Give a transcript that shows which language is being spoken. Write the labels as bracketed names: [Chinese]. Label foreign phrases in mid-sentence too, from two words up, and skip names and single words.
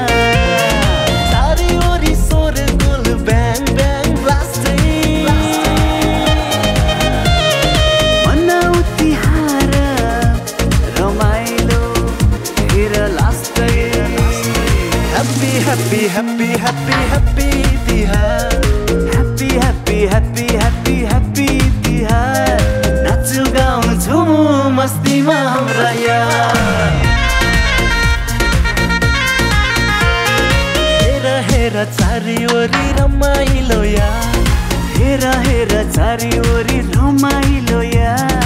[Nepali] चारी ओरी सोर गोल ब्याङ ब्याङ ब्लास्टिङ मनाउ तिहार रमाइलो हेर लास्टै [English] Happy, happy, happy, happy, happy तिहार Happy, happy, happy, happy, happy [Nepali] तिहार नाचु गाउँ झुमु मस्तीमा हाम्रा यार हेर हेर चारिओरी रमाइलो यार हेर हेर चारिओरी रमाइलो यार